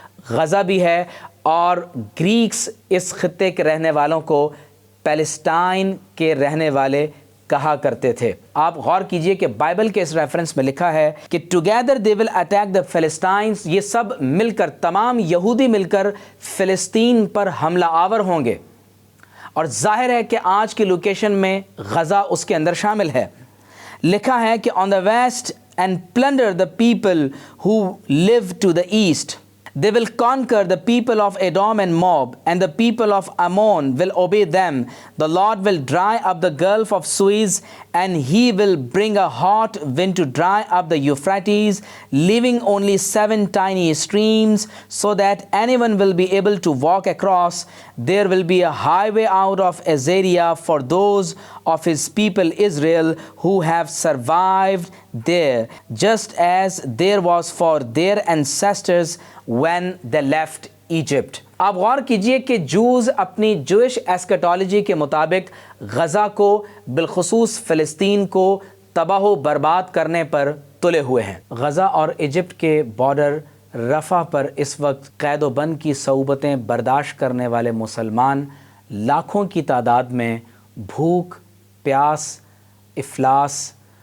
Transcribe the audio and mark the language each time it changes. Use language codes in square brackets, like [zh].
[ur] غزہ بھی ہے، اور گریکس اس خطے کے رہنے والوں کو پیلسٹائن کے رہنے والے کہا کرتے تھے۔ آپ غور کیجئے کہ بائبل کے اس ریفرنس میں لکھا ہے کہ [en] together they will attack the Philistines, [ur] یہ سب مل کر، تمام یہودی مل کر فلسطین پر حملہ آور ہوں گے، اور ظاہر ہے کہ آج کی لوکیشن میں غزہ اس کے اندر شامل ہے۔ لکھا ہے کہ [en] On the west and plunder the people who live to the east. They will conquer the people of Edom and Moab, and the people of Ammon will obey them. The Lord will dry up the Gulf of Suez, and he will bring a hot wind to dry up the Euphrates, leaving only 7 tiny streams, so that anyone will be able to walk across. There will be a highway out of Assyria for those of his people Israel who have survived there, just as there was for their ancestors when they left Egypt. [ur] آپ غور کیجئے کہ جوز اپنی Jewish ایسکیٹالوجی کے مطابق غزہ کو، بالخصوص فلسطین کو تباہ و برباد کرنے پر تلے ہوئے ہیں۔ غزہ اور ایجپٹ کے بارڈر رفح پر اس وقت قید و بند کی صعوبتیں برداشت کرنے والے مسلمان لاکھوں کی تعداد میں بھوک، پیاس، افلاس